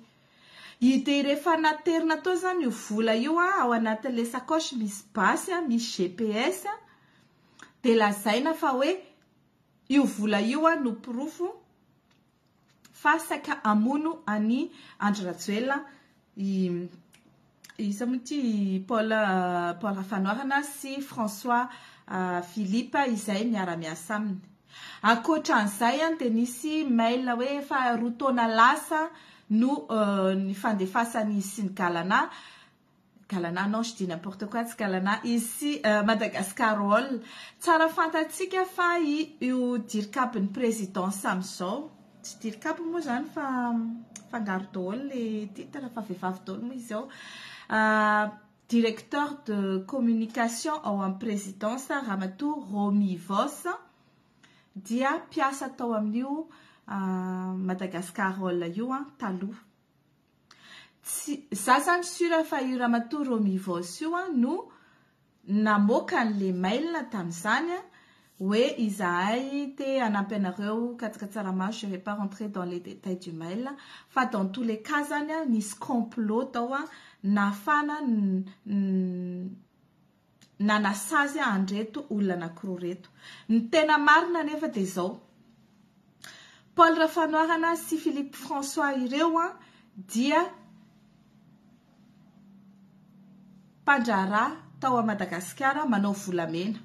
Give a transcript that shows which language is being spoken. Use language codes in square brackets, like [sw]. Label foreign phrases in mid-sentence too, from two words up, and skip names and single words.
[mg] Dia rehefa naterina tao zany io vola io ao anatin'le sakozy misy basy misy GPS dia lazaina fa hoe io vola io no pirofo fa saika amono any Andry Rajoelina Paul Rafanoirana sy François Philippe izay miara-miasa aminy. Ankoatran'izay dia nisy mail hoe fa roa taona lasa no ny fandefasany sy ny Galana [fr] non je dis n'importe quoi [mg] tsy Galana ici Madagascarol. Tsara fantatsika fa io dirikabin'ny président sam'izao tsy dirikaby moa zany fa fangaro daholo le titre fa vehivavy daholo moa izy ao. [fr] Directeur de communication [mg] ao amin'ny présidence Ramatoa Romy Vos dia mpiasa tao amin'io Madagascarol io taloha. Za zany sura fa io Ramatoa Romy Vos io no namoaka an'le mail tamin'izany hoe izahay te hanampy anareo katsaka tsaramaso, [fr] je ne vais pas rentrer dans les détails du mail fa dans tous les cas [mg] zany nisy complot tao nafana nanasazy andreto olona anankiroa reto. Ny tena marina nefa dia izao Paul Rafanoirana sy Philippe François ireo dia mpandraharaha tao a Madagasikara manao volamena.